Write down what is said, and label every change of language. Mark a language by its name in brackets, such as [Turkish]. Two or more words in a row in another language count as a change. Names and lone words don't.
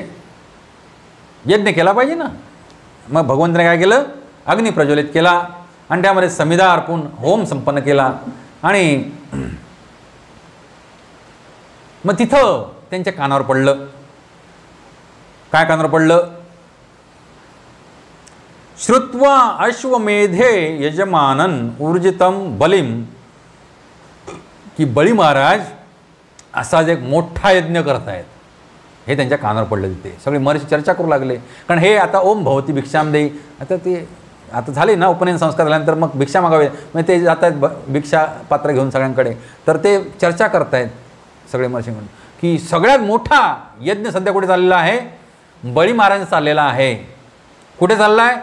[Marathi] यज्ञ केला पाहिजे ना. मग भगवंताने काय केलं? अग्नी प्रज्वलित केला आणि त्यामध्ये समिधा अर्पून होम संपन्न केला. आणि मग तिथं त्यांच्या कानावर पडलं. काय कानावर पडलं? [Sanskrit] श्रुत्वा अश्वमेधे यजमानन ऊर्जितम बलिम, [Marathi] की बळी महाराज असाच एक मोठा यज्ञ करत आहेत, हे त्यांच्या कानावर पडलं. तिथे सगळे महर्षी चर्चा करू लागले, कारण हे आता [Sanskrit] ओम भवती भिक्षाम देई, [Marathi] आता झाले ना उपनयन संस्कार झाल्यानंतर मग भिक्षा मागावे, मग ते जात आहेत भिक्षा पात्र घेऊन सगळ्यांकडे. तर ते चर्चा करतायत सगळे महर्षींकडून की सगळ्यात मोठा यज्ञ सध्या कुठे चाललेला आहे? बळी महाराजांचा चाललेला आहे. कुठे चालला आहे?